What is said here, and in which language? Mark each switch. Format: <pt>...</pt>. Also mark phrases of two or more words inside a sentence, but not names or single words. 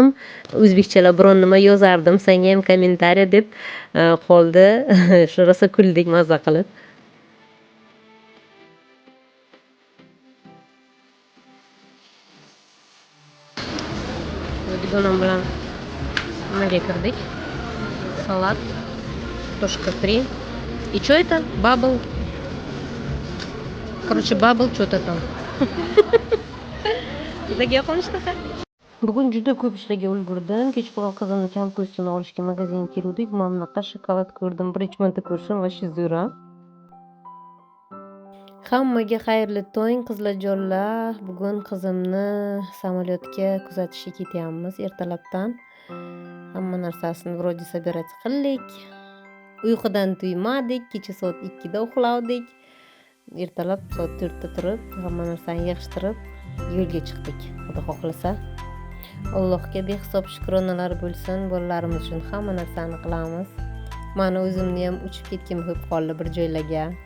<uz>O'zbekchalar biron nima yozardim, senga ham kommentariy deb qoldi. Shu rosa kuldik mazza qilib. Dugonam bilan nimaga kirdik? Salat,</uz> <ru>картошка фри. И что это? Бабл. Короче, бабл что-то там.</ru> <uz>Bugun juda ko'p ishlarga ulgurdim. Kechqurun qizimni kamko'stini olishga magazinga keldik. Mana bunaqa shokolad ko'rdim. Birinchi marta ko'rishim va zo'ra. Hammaga xayrli tong, qizlarjonlar. Bugun qizimni samolyotga kuzatishga ketyapmiz ertalabdan. Hamma narsasini</uz> <ru>vроде собирать</ru> <uz>qildik. Uyqudan tuymadik, kecha soat 2 da uxlavdik. Ertalab soat 4 da turib, hamma narsani yig'ishtirib yo'lga chiqdik. Xudo xohlasa. Allohga behisob shukronalar bo'lsin. Bolalarimiz uchun hamma narsani qilamiz. Mana o'zimni ham uchib ketgim kelib qoldi bir joylarga.</uz>